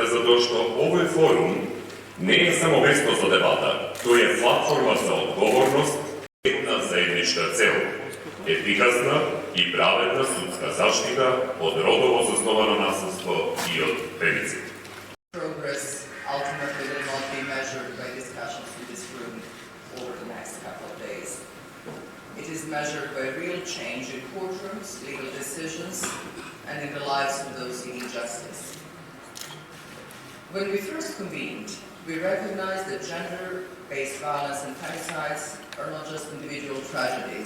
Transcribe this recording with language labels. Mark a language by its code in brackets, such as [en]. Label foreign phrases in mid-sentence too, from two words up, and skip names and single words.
[mk] затоа што овој форум не е само место за дебата, тој е платформа за одговорност, една заедничка цел, ефикасна и праведна судска заштита од родово засновано насилство и од фемицид. [en] Progress ultimately will not be measured by discussions in this room over the next couple of days. It is measured by real change in courtrooms, legal decisions, and in the lives of those seeking justice. When we first convened, we recognized that gender-based violence and femicides are not just individual tragedies.